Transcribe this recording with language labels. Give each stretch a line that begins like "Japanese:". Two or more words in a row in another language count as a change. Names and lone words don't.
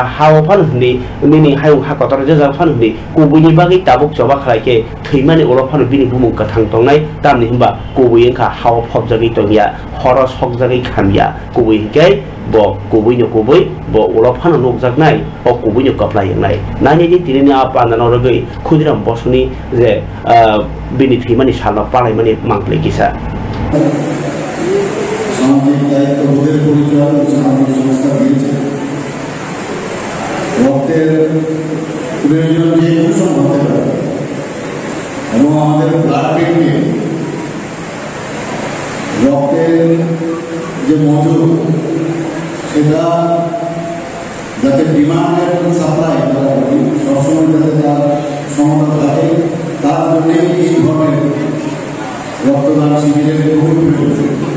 Bodo: हाव फान हुनि निनि हायु हाकतर जजा फान हुनि गुबैनि बागै ताबु चबा खालायके थैमानि उल फान बिनि बुमुं कथां तंनाय तामनि हिबा गुबैयंखा हाव फबजागै तंया हर सकजागै खामिया गुबैकै ब गुबैनो गुबै ब उल फान नकजाकनाय ब गुबैनो कप्लायनाय नानि तिनिनि आपानानो रगै खुदिराम बसुनि जे बिनि थैमानि साला पालायमानि मांक्ले किसा
Bangla: सामाजिक दायित्वবোधের পরিচয় সামাজিক সংস্থা দিয়েছে রক্তের প্রয়োজন যে কোনো হতে পারে এবং আমাদের ব্লাড ব্যাংকে রক্তের যে মজুদ সেটা যাতে ডিমান্ড এবং সাপ্লাই সবসময় যাতে তার সমতা থাকে তার জন্য এই ধরনের রক্তদান শিবিরের খুবই প্রয়োজন